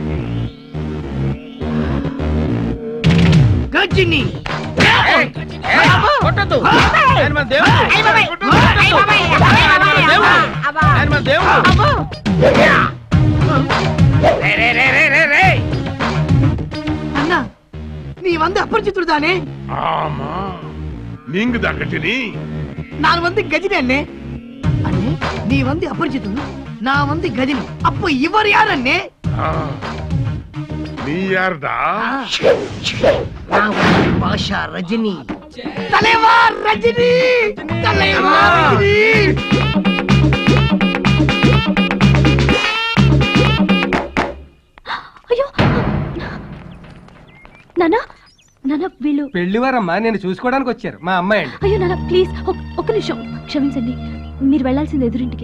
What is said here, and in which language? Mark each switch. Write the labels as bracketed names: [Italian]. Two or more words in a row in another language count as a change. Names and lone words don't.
[Telugu] గజిని కొట్టద్దు, ఆయన మన దేవుడు. ఆయన మన దేవుడు. అన్నా, [Tamil] நீ வந்து அபரிச்சித்துடு தானே? ஆமா, நீங்க தான் கஜினி. நான் வந்து கஜினி அண்ணே. அண்ணே, நீ வந்து அபரிச்சித்துடு, நான் வந்து கஜினி. அப்ப இவர் யார் அண்ணே? நீ யார்டா? நான் பாஷா ரஜினி. தலைவா ரஜினி, தலைவா ரஜினி. [Telugu] అయ్యో నాన్న, నాన్న వీళ్ళు పెళ్లివారమ్మా, నేను చూసుకోవడానికి వచ్చారు, మా అమ్మాయి అండి. అయ్యో నాన్న ప్లీజ్ ఒక్క నిమిషం క్షమించండి, మీరు వెళ్ళాల్సింది ఎదురింటికి.